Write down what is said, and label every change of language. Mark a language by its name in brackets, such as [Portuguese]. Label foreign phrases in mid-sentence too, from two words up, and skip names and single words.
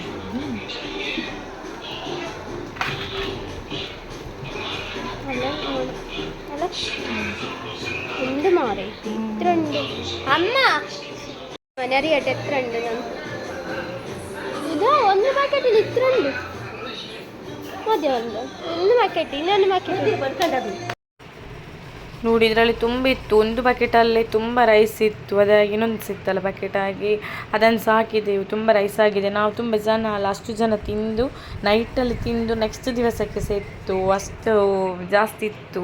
[Malayalam] ഉണ്ട് മാറി ഇത്രണ്ട് അമ്മ മനറിയട്ടെ എത്ര ഉണ്ട് ഇതാ ഒന്ന് പാക്കറ്റിൽ ഇത്ര ഉണ്ട് മതിയോ ഒന്ന് പാക്കറ്റ് [Kannada] ಇನ್ನೊಂದು ಪಾಕೆಟ್ ನೋಡಿ. ಇದರಲ್ಲಿ ತುಂಬ ಇತ್ತು, ಒಂದು ಬಕೆಟಲ್ಲಿ ತುಂಬ ರೈಸ್ ಇತ್ತು, ಅದಾಗಿ ಇನ್ನೊಂದು ಸಿತ್ತಲ್ಲ ಬಕೆಟ್ ಆಗಿ ಅದನ್ನು ಸಾಕಿದೆವು. ತುಂಬ ರೈಸ್ ಆಗಿದೆ, ನಾವು ತುಂಬ ಜನ ಅಲ್ಲ, ಅಷ್ಟು ಜನ ತಿಂದು ನೈಟಲ್ಲಿ ತಿಂದು ನೆಕ್ಸ್ಟ್ ದಿವಸಕ್ಕೆ ಸಹ ಇತ್ತು, ಅಷ್ಟು ಜಾಸ್ತಿ ಇತ್ತು.